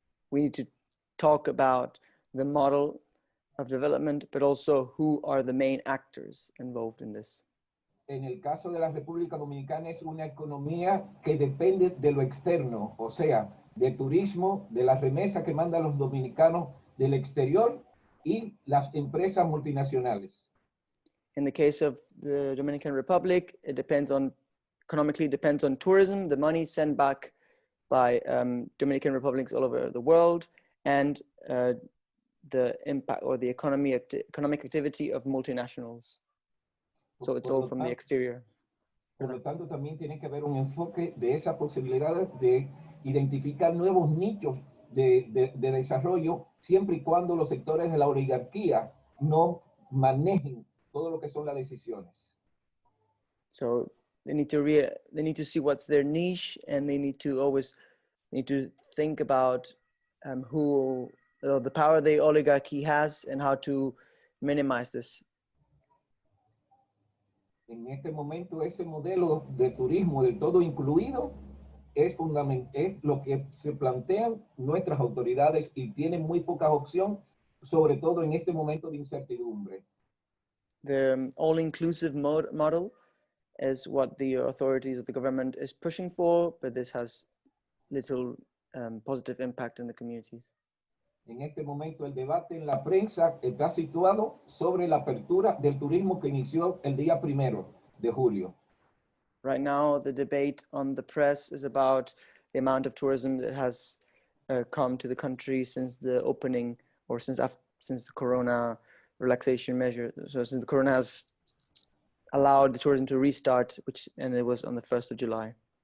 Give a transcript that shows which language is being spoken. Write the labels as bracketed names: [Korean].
[English] We need to talk about the model of development, but also who are the main actors involved in this. [Spanish] En el caso de la República Dominicana es una economía que depende de lo externo, o sea, de turismo, de las remesas que mandan los dominicanos del exterior y las empresas multinacionales. [English] In the case of the Dominican Republic, it economically depends on tourism, the money sent back by Dominican republics all over the world, and the impact or the economic activity of multinationals. So it's all from the exterior. [Spanish] Por lo tanto, también tiene que haber un enfoque de esas posibilidades de identificar nuevos nichos de desarrollo, siempre y cuando los sectores de la oligarquía no manejen todo lo que son las decisiones. [English] So they need to see what's their niche, and they need to think about who the power the oligarchy has and how to minimize this. [Spanish] En este momento, ese modelo de turismo de todo incluido es lo que se plantean nuestras autoridades y tienen muy pocas opciones, sobre todo en este momento de incertidumbre. [English] The all-inclusive model is what the authorities of the government is pushing for, but this has little positive impact in the communities. [Spanish] En este momento el debate en la prensa está situado sobre la apertura del turismo que inició el día 1 de julio. [English] Right now, the debate on the press is about the amount of tourism that has come to the country since the opening, or since the corona relaxation measure. So since the corona has allowed the tourism to restart, and it was on the 1st of July.